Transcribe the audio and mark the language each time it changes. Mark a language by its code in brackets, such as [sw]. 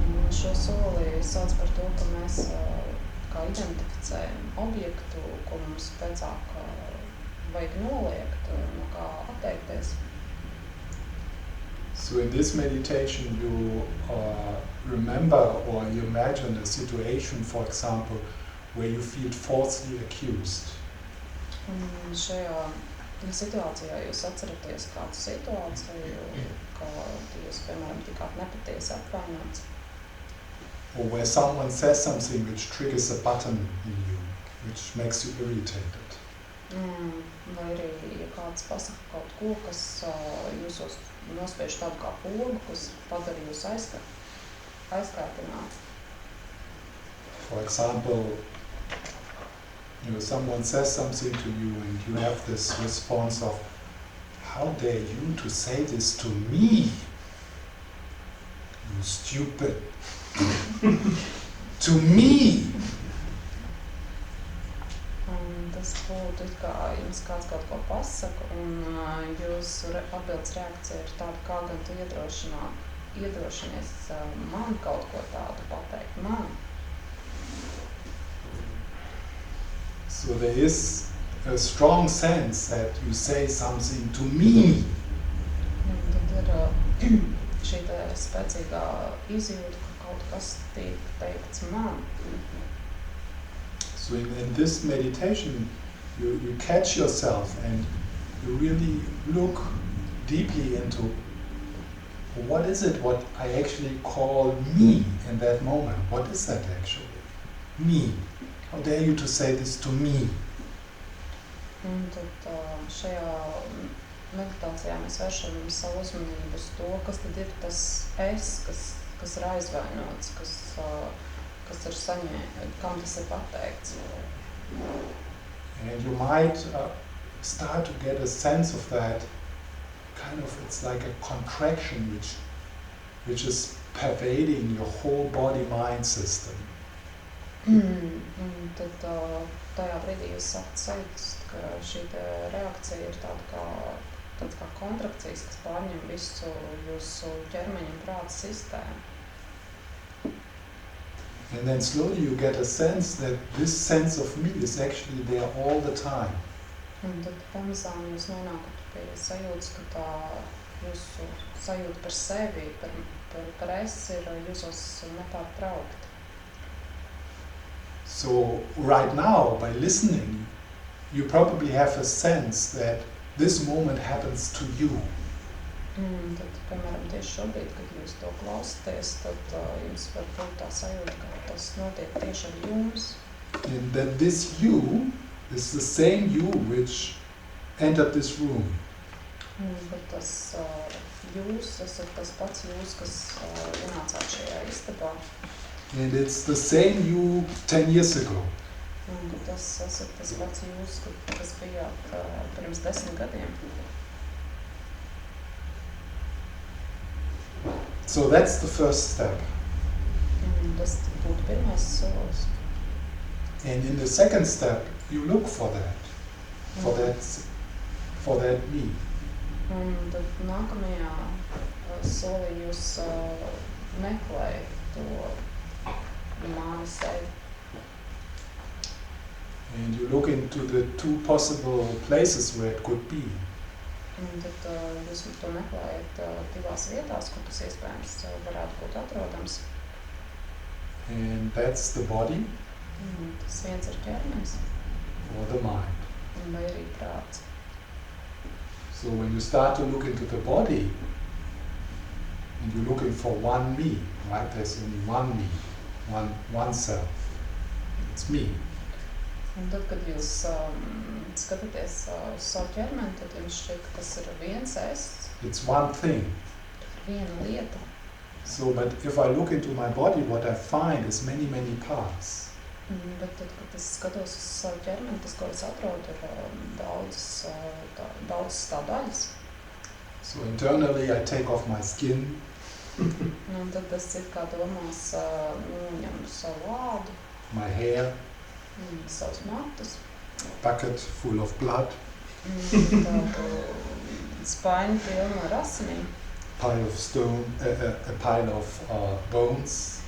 [lv] Šo soli sauc par to, ka mēs kā identificējam objektu, ko mums pēcāk vajag noliegt, no kā atteikties. [en] So in this meditation you remember or you imagine a situation, for example, where you feel falsely accused. [lv] Un šajā situācijā jūs atceraties kādu situāciju, ka jūs, piemēram, tikāt nepatiesi apvainots. [en] Or where someone says something which triggers a button in you, which makes you irritated. [lv] Vai arī, ja kāds pasaka kaut ko, kas jūsos nospiež tādu kā pogu, kas padara jūs aizkārtināt. [en] For example, someone says something to you and you have this response of, how dare you to say this to me? You stupid. To me! [lv] Tas būtu it kā jums kāds kaut ko pasaka, un jūsu atbildes reakcija ir tāda, kā gan tu iedrošinies man kaut ko tādu pateikt, man. [en] So there is a strong sense that you say something to me. [lv] Tad ir šī spēcīgā izjūta, ka kaut kas tiek teikts man. [en] So in this meditation, you catch yourself and you really look deeply into what is it what I actually call me in that moment. What is that actually? Me. How dare you to say this to me? [lv] Un tad šajā meditācijā mēs vēršam savu uzmanību uz to, kas tad ir tas es, kas ir aizvainots, kas ir kam tas ir pateikts. [en] And you might start to get a sense of that, kind of, it's like a contraction which is pervading your whole body-mind system. [lv] Un tad tajā brīdī jūs sākat sajust, ka šī reakcija ir tāds kā kontrakcijas, kas pārņem visu jūsu ķermeņa un prāta sistēmu. [en] And then slowly you get a sense that this sense of me is actually there all the time. [lv] Un tad pamazām jūs nonākat pie sajūtas, ka tā jūsu sajūta par sevi, par es ir jūsos nepārtraukti. [en] So right now, by listening, you probably have a sense that this moment happens to you. [lv] Tad, piemēram, tieši šobrīd, kad jūs to klausaties, tad jums var būt tā sajūta, ka tas notiek tieši ar jums. [en] And that this you is the same you which entered this room. [lv] Bet tas jūs esat tas pats jūs, kas ienācāt šajā istabā. [en] And it's the same you 10 years ago. [lv] Un tas esat tas pats jūs, kas bijāt pirms 10 gadiem. [en] So that's the first step. [lv] Un tas būtu pirmais solis. [en] And in the second step, you look for that, for that me. [lv] Un tad nākamajā solī jūs meklējat to mani sevi. [en] And you look into the two possible places where it could be. [lv] Un tad jūs to meklējat divās vietās, kur tas iespējams varētu būt atrodams. [en] And that's the body [lv] Tas viens ir ķermenis [en] or the mind. [lv] un vai arī prāts. [en] So when you start to look into the body, and you're looking for one me, right? There's only one me, one self. It's me. [lv] Un tad, kad jūs skatāties uz savu ķermeni, tad jums šķiet, ka tas ir viens es, [en] It's one thing. [lv] viena lieta. [en] So, but if I look into my body, what I find is many, many parts. [lv] Bet tad, kad es skatos uz savu ķermeni, tas, ko es atrodu, ir daudzas tā daļas. [en] So internally I take off my skin, [lv] Un tad es it kā domās ņemu savu ādu, [en] my hair, [lv] savus matus, [en] bucket full of blood, [lv] tādu spaiņu pilnu ar asinīm, [en] pile of stone, a pile of bones.